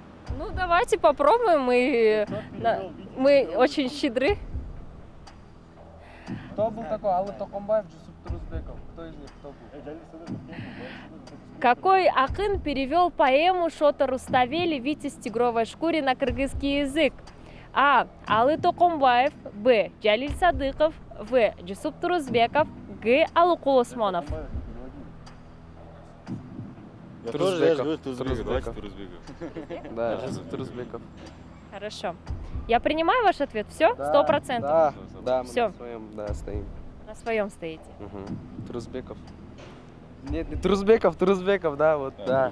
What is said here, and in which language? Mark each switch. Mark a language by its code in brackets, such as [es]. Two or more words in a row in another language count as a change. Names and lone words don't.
[ru] Ну, давайте попробуем. Мы очень щедры. Кто был такой? Алы Токомбаев, Жусуп Турузбеков. Кто из них кто был? Какой акын перевел поэму Шотыр Руставели «Витязь в тигровой шкуре» на кыргызский язык? А. Алы Токомбаев. Б. Джалиль Садыков. В. Жусуп Турузбеков. Г. Алыкул Осмонов. Я Турузбеков. говорю Турузбеков. Давайте Турузбеков. Турузбеков. Да, Турузбеков. Хорошо. Я принимаю ваш ответ. Все? 100%? Да, да, мы Всё. на своем, да, стоим. На своем стоите. Угу. Турузбеков. Нет, не Турузбеков, да, вот, да.